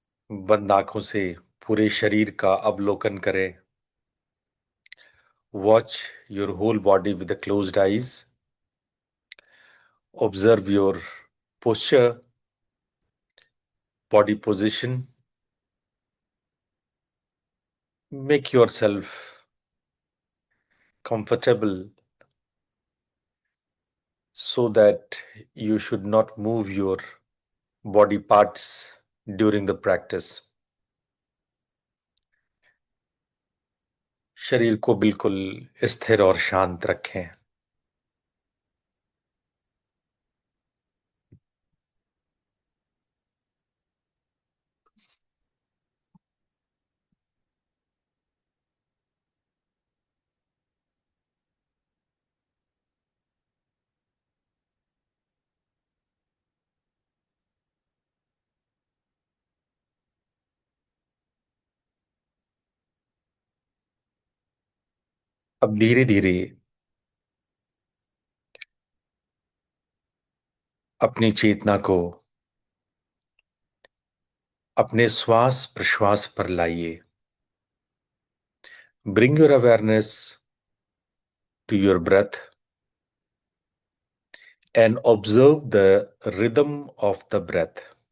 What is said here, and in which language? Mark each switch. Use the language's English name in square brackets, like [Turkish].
[Hindi] बंद आंखों से पूरे शरीर का अवलोकन करें। [English] Watch your whole body with the closed eyes. Observe your posture, body position. Make yourself comfortable so that you should not move your body parts during the practice. [Hindi] शरीर को बिल्कुल स्थिर और शांत रखें। अब धीरे धीरे अपनी चेतना को अपने श्वास प्रश्वास पर लाइए। [English] Bring your awareness to your breath and observe the rhythm of the breath.